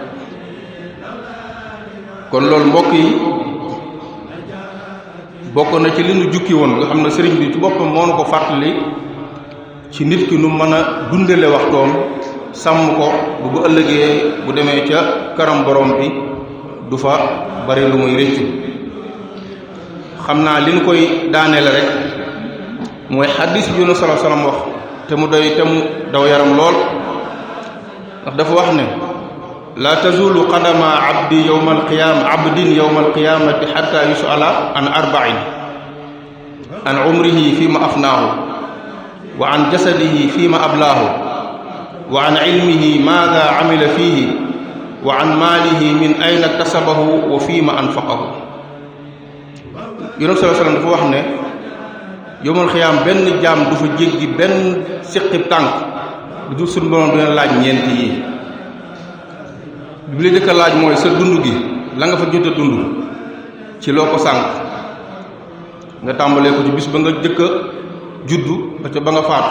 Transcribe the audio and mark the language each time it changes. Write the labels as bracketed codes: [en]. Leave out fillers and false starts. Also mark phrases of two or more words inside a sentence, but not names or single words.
[wo] kon loolu mbokk yi bokk na ci li nu jukki woon nga xam ne sëriñ bi ci boppam moo nu ko fàttali ci nit ki nu mën a dundale waxtoom sàmm ko bu ëllëgee bu demee ca karam borom bi du fa bari lu muy rëccu. xam naa li nu koy daaneel rek mooy xaddis bi Yunus [ar] صلى الله عليه وسلم [wo] wax te mu doy te mu daw yaram lool ndax dafa wax ne [ar] لا تزول قدما عبد يوم القيامة حتى يسأل عن أربع عن عمره فيما أفناه وعن جسده فيما أبلاه وعن علمه ماذا عمل فيه وعن ماله من أين اكتسبه وفيما أنفقه. [wo] Yunus [ar] صلى الله عليه وسلم [wo] dafa wax ne [ar] يوم القيام [wo] benn jaam du fa jéggi benn siqib tànk du dul suñu borom dina laaj ñeent yi. bi la jëkk a laaj mooy sa dund gi la nga fa jot a dund ci loo ko sànq nga tàmbalee ko ci bis ba nga jëkk a juddu ba ca ba nga faatu.